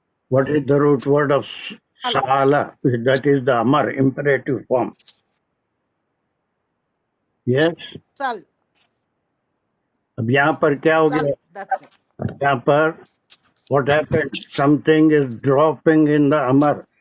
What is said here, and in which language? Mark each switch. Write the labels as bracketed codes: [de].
[en] What is the root word of साला? That is the अमर imperative form. [hi] Yes, अब यहाँ पर क्या हो गया? यहाँ पर [en] what happened? Something is dropping in the अमर।